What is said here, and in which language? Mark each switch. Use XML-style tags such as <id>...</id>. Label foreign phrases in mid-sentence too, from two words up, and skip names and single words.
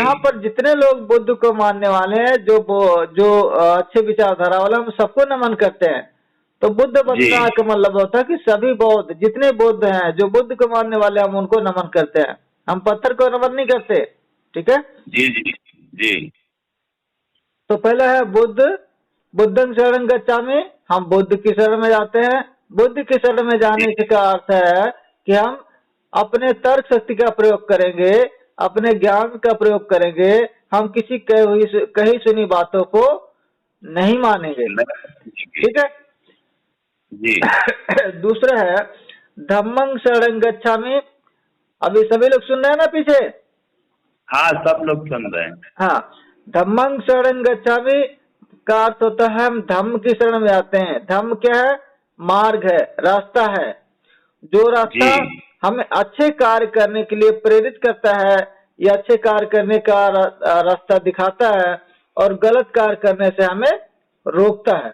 <hi>यहाँ पर जितने लोग बुद्ध को मानने वाले हैं, जो अच्छे विचारधारा वाले, हम सबको नमन करते हैं। तो बुद्ध वंदना का मतलब होता है कि सभी बौद्ध, जितने बुद्ध हैं, जो बुद्ध को मानने वाले, हम उनको नमन करते हैं, हम पत्थर को नमन नहीं करते। ठीक है, जी जी जी तो पहला है बुद्ध,</hi> <pi>बुद्धं शरणं गच्छामि,</pi> <hi>हम बुद्ध की शरण में जाते हैं। बुद्ध की शरण में जाने का अर्थ है कि हम अपने तर्क शक्ति का प्रयोग करेंगे, अपने ज्ञान का प्रयोग करेंगे, हम किसी कही सुनी बातों को नहीं मानेंगे। ठीक है, जी दूसरा है</hi> <pi>धम्मं शरणं गच्छामि।</pi> <hi>अभी सभी लोग सुन रहे हैं ना पीछे? हाँ सब लोग सुन रहे हैं। हाँ,</hi> <pi>धम्मं शरणं गच्छामि</pi> <hi>का अर्थ होता है हम धम्म की शरण में आते हैं। धम्म क्या है? मार्ग है, रास्ता है, जो रास्ता जी हमें अच्छे कार्य करने के लिए प्रेरित करता है या अच्छे कार्य करने का रास्ता दिखाता है और गलत कार्य करने से हमें रोकता है।</hi>